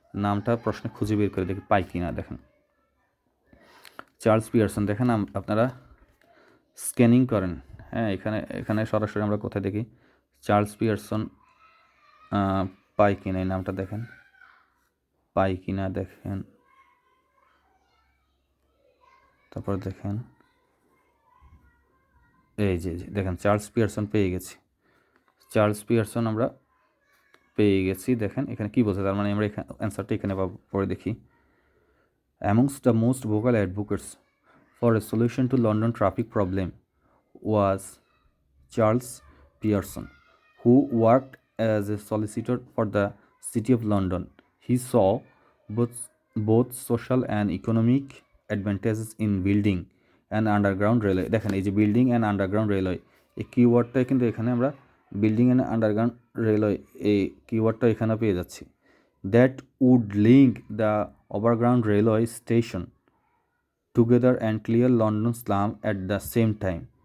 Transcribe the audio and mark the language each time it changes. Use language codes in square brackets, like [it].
[bn] নামটা প্রশ্নে খুঁজে বের করে দেখি পাই কি না। দেখেন চার্লস পিয়ারসন, দেখেন আপনারা স্ক্যানিং করেন, হ্যাঁ এখানে সরাসরি আমরা কোথায় দেখি চার্লস পিয়ারসন পাই কিনা, এই নামটা দেখেন পাই কিনা দেখেন, তারপর দেখেন এই যে দেখেন চার্লস পিয়ারসন পেয়ে গেছি, চার্লস পিয়ারসন আমরা পেয়ে গেছি। দেখেন এখানে কি বলছে, তার মানে আমরা এখানে অ্যান্সারটা এখানে পরে দেখি। [en] Amongst the most vocal advocates for a solution to London traffic problem was Charles Pearson, who worked as a solicitor for the City of London. He saw both social and economic advantages in building an underground railway. [bn] দেখেন এই যে [en] building and underground railway, [bn] এই কিওয়ার্ডটা কিন্তু এখানে আমরা building and underground railway এই কিওয়ার্ডটা এখানে পেয়ে যাচ্ছি। [en] That would link the overground railway station together and clear London slum at the same time.